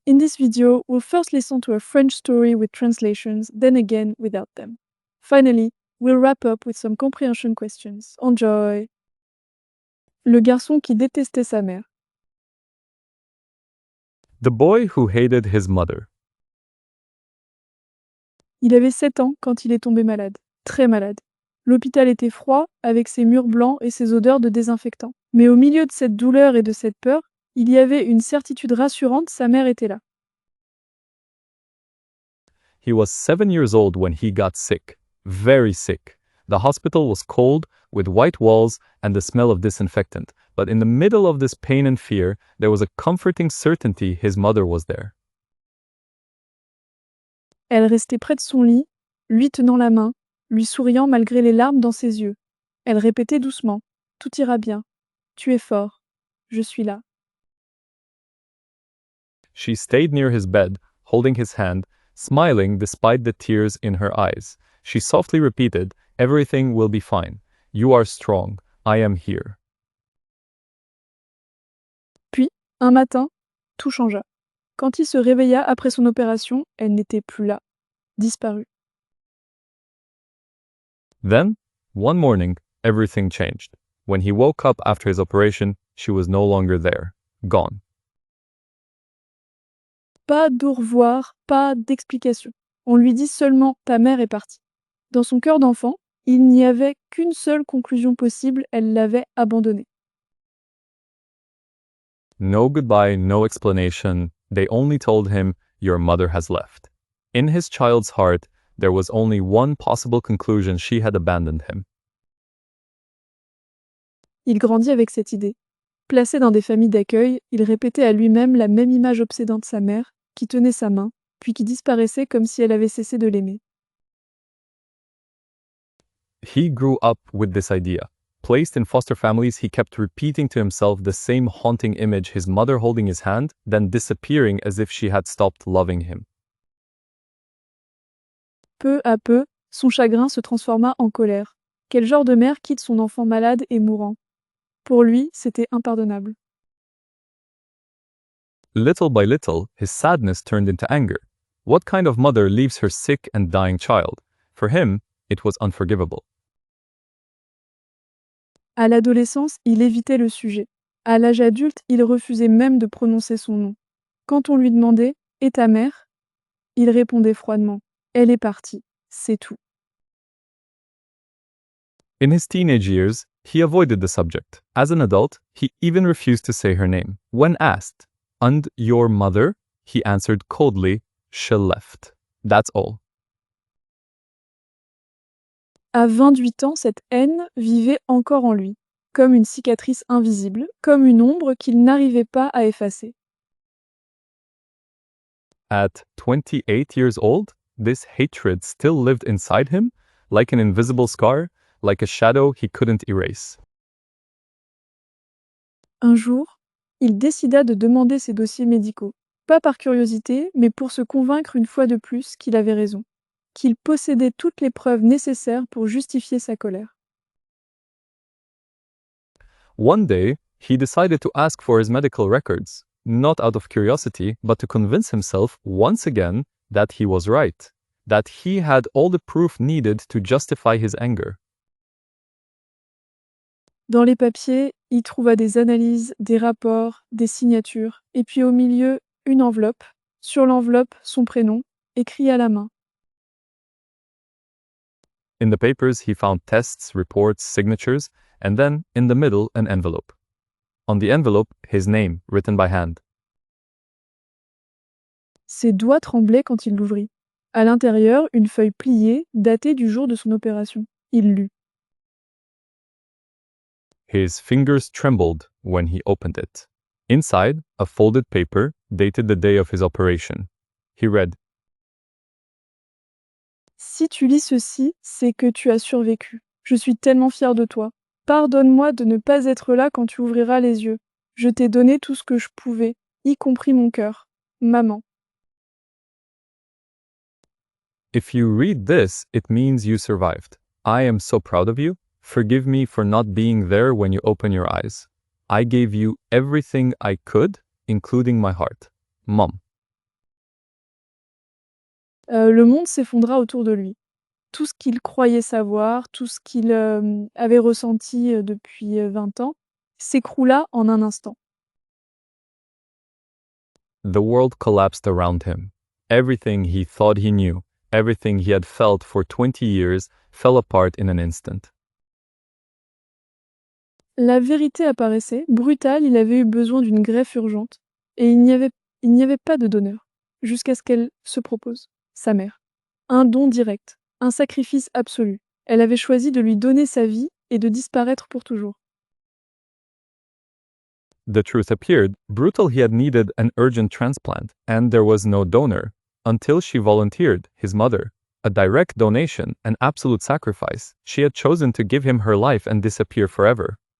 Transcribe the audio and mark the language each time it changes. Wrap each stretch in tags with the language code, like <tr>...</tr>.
<en>In this video, we'll first listen to a French story with translations, then again without them. Finally, we'll wrap up with some comprehension questions. Enjoy!</en> <fr>Le garçon qui détestait sa mère.</fr> <en>The boy who hated his mother.</en> <fr>Il avait 7 ans quand il est tombé malade, très malade. L'hôpital était froid, avec ses murs blancs et ses odeurs de désinfectant. Mais au milieu de cette douleur et de cette peur, il y avait une certitude rassurante, sa mère était là.</fr> <en>He was 7 years old when he got sick, very sick. The hospital was cold, with white walls and the smell of disinfectant. But in the middle of this pain and fear, there was a comforting certainty his mother was there.</en> <fr>Elle restait près de son lit, lui tenant la main, lui souriant malgré les larmes dans ses yeux. Elle répétait doucement: « Tout ira bien. Tu es fort. Je suis là. »</fr> <en>She stayed near his bed, holding his hand, smiling despite the tears in her eyes. She softly repeated, "Everything will be fine. You are strong. I am here."</en> <fr>Puis, un matin, tout changea. Quand il se réveilla après son opération, elle n'était plus là, disparue.</fr> <en>Then, one morning, everything changed. When he woke up after his operation, she was no longer there, gone.</en> <fr>Pas d'au revoir, pas d'explication. On lui dit seulement « ta mère est partie ». Dans son cœur d'enfant, il n'y avait qu'une seule conclusion possible, elle l'avait abandonné.</fr> <en>No goodbye, no explanation. They only told him, "Your mother has left." In his child's heart, there was only one possible conclusion: she had abandoned him.</en> <fr>Il grandit avec cette idée. Placé dans des familles d'accueil, il répétait à lui-même la même image obsédante de sa mère, qui tenait sa main, puis qui disparaissait comme si elle avait cessé de l'aimer.</fr> <en>He grew up with this idea. Placed in foster families, he kept repeating to himself the same haunting image: his mother holding his hand, then disappearing as if she had stopped loving him.</en> <fr>Peu à peu, son chagrin se transforma en colère. Quel genre de mère quitte son enfant malade et mourant? Pour lui, c'était impardonnable.</fr> <en>Little by little, his sadness turned into anger. What kind of mother leaves her sick and dying child? For him, it was unforgivable.</en> <fr>À l'adolescence, il évitait le sujet. À l'âge adulte, il refusait même de prononcer son nom. Quand on lui demandait « Et ta mère ?» il répondait froidement « Elle est partie, c'est tout. »</fr> <en>In his teenage years, he avoided the subject. As an adult, he even refused to say her name. When asked, "And your mother?" he answered coldly, "She left. That's all."</en> <fr>À 28 ans, cette haine vivait encore en lui, comme une cicatrice invisible, comme une ombre qu'il n'arrivait pas à effacer.</fr> <en>At 28 years old, this hatred still lived inside him, like an invisible scar, like a shadow he couldn't erase.</en> <fr>Un jour, il décida de demander ses dossiers médicaux, pas par curiosité, mais pour se convaincre une fois de plus qu'il avait raison, qu'il possédait toutes les preuves nécessaires pour justifier sa colère.</fr> <en>One day, he decided to ask for his medical records, not out of curiosity, but to convince himself once again that he was right, that he had all the proof needed to justify his anger.</en> <fr>Dans les papiers, il trouva des analyses, des rapports, des signatures, et puis au milieu, une enveloppe. Sur l'enveloppe, son prénom, écrit à la main.</fr> <en>In the papers, he found tests, reports, signatures, and then, in the middle, an envelope. On the envelope, his name, written by hand.</en> <fr>Ses doigts tremblaient quand il l'ouvrit. À l'intérieur, une feuille pliée, datée du jour de son opération. Il lut.</fr> <en>His fingers trembled when he opened it. Inside, a folded paper dated the day of his operation. He read,</en> <fr>Si tu lis ceci, c'est que tu as survécu. Je suis tellement fière de toi. Pardonne-moi de ne pas être là quand tu ouvriras les yeux. Je t'ai donné tout ce que je pouvais, y compris mon cœur. Maman.</fr> <en>"If you read this, it means you survived. I am so proud of you. Forgive me for not being there when you open your eyes. I gave you everything I could, including my heart. Mom.</en> <fr>Le monde s'effondra autour de lui. Tout ce qu'il croyait savoir, tout ce qu'il avait ressenti depuis 20 ans, s'écroula en un instant.</fr> <en>The world collapsed around him. Everything he thought he knew, everything he had felt for 20 years, fell apart in an instant.</en> <fr>La vérité apparaissait, brutale, il avait eu besoin d'une greffe urgente, et il n'y avait pas de donneur, jusqu'à ce qu'elle se propose, sa mère. Un don direct, un sacrifice absolu. Elle avait choisi de lui donner sa vie et de disparaître pour toujours.</fr> <en>The truth appeared, brutal he had needed an urgent transplant, and there was no donor, until she volunteered, his mother. A direct donation, an absolute sacrifice. She had chosen to give him her life and disappear forever.</en>